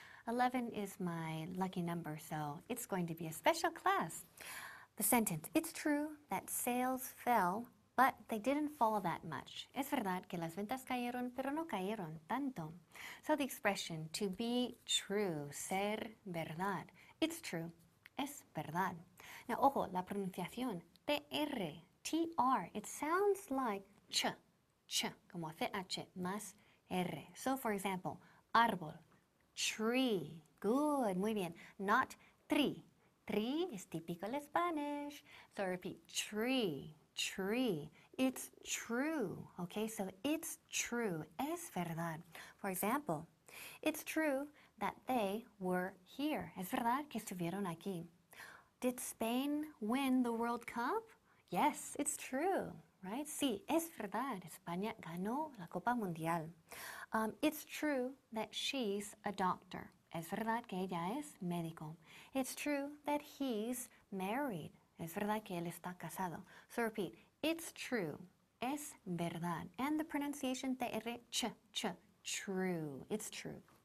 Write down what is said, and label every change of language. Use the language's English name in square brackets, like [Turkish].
[English] 11 is my lucky number, so it's going to be a special class. The sentence, it's true that sales fell, but they didn't fall that much. [Spanish] Es verdad que las ventas cayeron, pero no cayeron tanto. [English] So the expression, to be true, [Spanish] ser verdad. [English] It's true, [Spanish] es verdad. [English] Now, [Spanish] ojo, la pronunciación, TR, TR, [English] it sounds like ch, [Spanish] como CH más R. [English] So, for example, árbol, tree. Good, [Spanish] muy bien. [English] Not tree. Tree is typical Spanish. So repeat, tree, tree. It's true. Okay, so it's true. [Spanish] Es verdad. [English] For example, it's true that they were here. [Spanish] Es verdad que estuvieron aquí. [English] Did Spain win the World Cup? Yes, it's true, right? [Spanish] Sí, es verdad. España ganó la Copa Mundial. [English] It's true that she's a doctor. [Spanish] Es verdad que ella es médico. [English] It's true that he's married. [Spanish] Es verdad que él está casado. [English] So repeat, it's true. [Spanish] Es verdad. [English] And the pronunciation TR, ch, true. It's true.